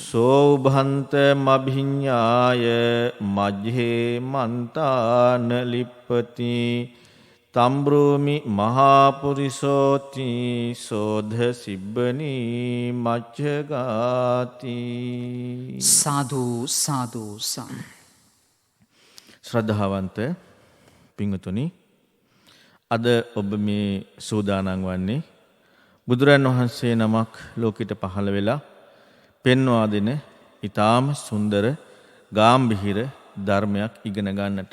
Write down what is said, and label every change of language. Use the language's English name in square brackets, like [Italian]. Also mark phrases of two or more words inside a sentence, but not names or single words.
[Pali] සෝභන්ත මභිඤ්ඤාය මජ්ජේ මන්තාන ලිප්පති තම්බ්‍රෝමි මහාපුරිසෝති සෝධ සිබ්බනී මච්ඡගාති. සාදු සාදු සාදු. [Sinhala] ශ්‍රද්ධාවන්ත පින්වතුනි, අද ඔබ මේ සූදානම් වන්නේ බුදුරන් වහන්සේ නමක් ලෝකෙට පහළ වෙලා පෙන්වා දෙන ඊටාම සුන්දර ගාම්භීර ධර්මයක් ඉගෙන ගන්නට.